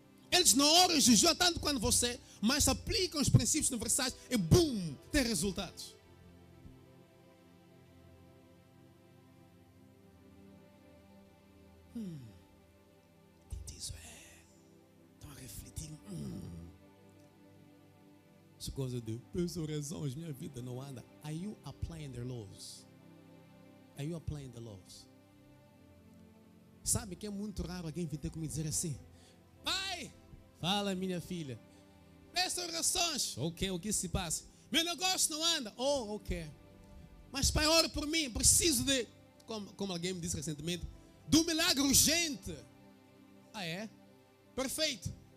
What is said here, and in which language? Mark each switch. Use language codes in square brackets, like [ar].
[pt] Eles não oram e jejuam tanto quanto você, mas aplicam os princípios universais e BUM! Tem resultados. Isso estão a refletir. Essa coisa de ressurreições, minha vida não anda. [en] Are you applying the laws? Are you applying the laws? [pt] Sabe que é muito raro alguém vir ter comigo dizer assim: pai, fala minha filha, peço orações. Ok, o que se passa? Meu negócio não anda. Oh, ok. Mas pai, ora por mim, preciso de, como alguém me disse recentemente, do milagre urgente. É? Perfeito.